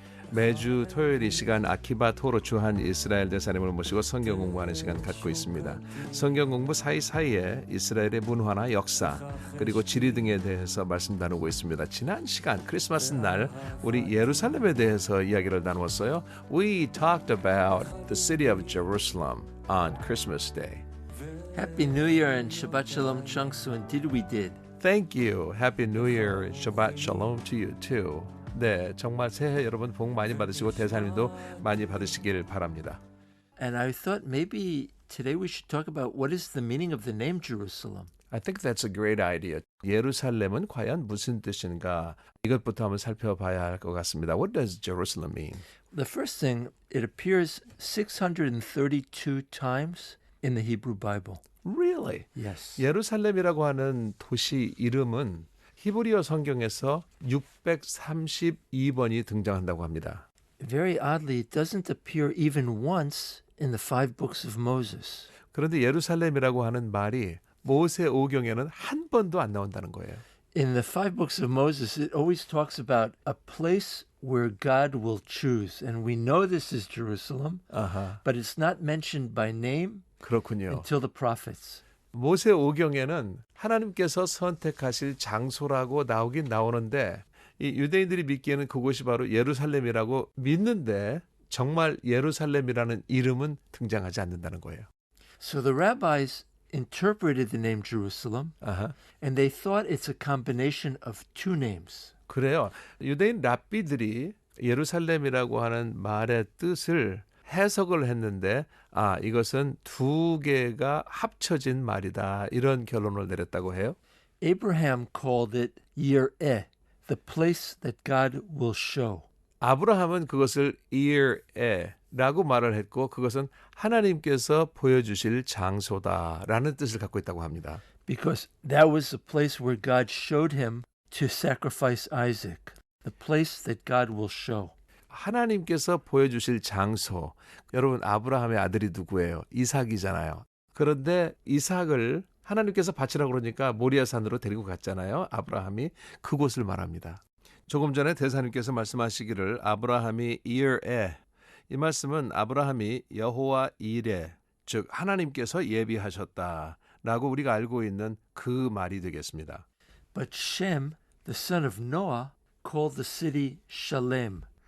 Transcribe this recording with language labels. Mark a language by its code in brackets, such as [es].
[ko] 매주 토요일 이 시간 아키바 토로 주한 이스라엘 대사님을 모시고 성경 공부하는 시간 갖고 있습니다. 성경 공부 사이사이에 이스라엘의 문화나 역사 그리고 지리 등에 대해서 말씀 나누고 있습니다. 지난 시간 크리스마스 날 우리 예루살렘에 대해서 이야기를 나누었어요. [en] We talked about the city of Jerusalem on Christmas Day. Happy New Year and Shabbat Shalom, Chungsu, and did we did. Thank you. Happy New Year and Shabbat Shalom to you too. [ko] 네, 정말 새해 여러분 복 많이 받으시고 대사님도 많이 받으시길 바랍니다. [en] And I thought maybe today we should talk about what is the meaning of the name Jerusalem. I think that's a great idea. [ko] 예루살렘은 과연 무슨 뜻인가? 이것부터 한번 살펴봐야 할 것 같습니다. [en] What does Jerusalem mean? The first thing, it appears 632 times in the Hebrew Bible. Really? Yes. [ko] 예루살렘이라고 하는 도시 이름은 히브리어 성경에서 632번이 등장한다고 합니다. [en] Very oddly, it doesn't appear even once in the 5 books of Moses. [ko] 그런데 예루살렘이라고 하는 말이 모세오경에는 한 번도 안 나온다는 거예요. [en] In the 5 books of Moses, it always talks about a place where God will choose. And we know this is Jerusalem, but it's not mentioned by name [ko] 그렇군요. [en] until the prophets. [ko] 모세오경에는 하나님께서 선택하실 장소라고 나오긴 나오는데 이 유대인들이 믿기에는 그곳이 바로 예루살렘이라고 믿는데 정말 예루살렘이라는 이름은 등장하지 않는다는 거예요. [en] So the rabbis interpreted the name Jerusalem, and they thought it's a combination of 2 names. [ko] 그래요. 유대인 랍비들이 예루살렘이라고 하는 말의 뜻을 해석을 했는데 이것은 2개가 합쳐진 말이다. 이런 결론을 내렸다고 해요. [en] Abraham called it Yireh, the place that God will show. [ko] 아브라함은 그것을 이르에라고 말을 했고 그것은 하나님께서 보여주실 장소다라는 뜻을 갖고 있다고 합니다. [en] Because that was the place where God showed him to sacrifice Isaac, the place that God will show. [ko] 하나님께서 보여주실 장소. 여러분 아브라함의 아들이 누구예요? 이삭이잖아요. 그런데 이삭을 하나님께서 바치라고 그러니까 모리아산으로 데리고 갔잖아요. 아브라함이 그곳을 말합니다. 조금 전에 대사님께서 말씀하시기를 아브라함이 이르에 이 말씀은 아브라함이 여호와 이레 즉 하나님께서 예비하셨다라고 우리가 알고 있는 그 말이 되겠습니다. [en] But Shem, the son of Noah, called the city Shalem.